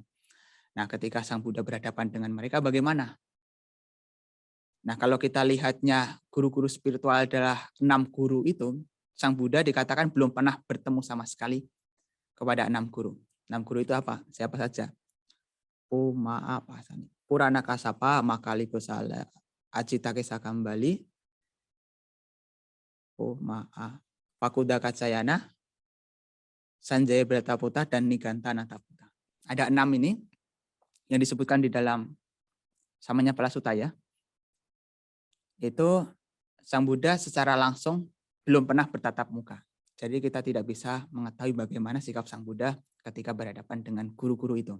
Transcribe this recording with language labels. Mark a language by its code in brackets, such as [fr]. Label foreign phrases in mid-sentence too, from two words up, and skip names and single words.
[id] Nah, ketika Sang Buddha berhadapan dengan mereka, bagaimana? Nah, kalau kita lihatnya guru-guru spiritual adalah 6 guru itu, Sang Buddha dikatakan belum pernah bertemu sama sekali kepada 6 guru. 6 guru itu apa? Siapa saja? Oh, maaf, Purana Kasapa Makali Kusala Acita Kesa Kambali Pakuda Kacayana, Sanjaya Brataputa, dan Niganta Nataputa. Ada 6 ini yang disebutkan di dalam Samanya Palasuta ya. Itu Sang Buddha secara langsung belum pernah bertatap muka. Jadi kita tidak bisa mengetahui bagaimana sikap Sang Buddha ketika berhadapan dengan guru-guru itu.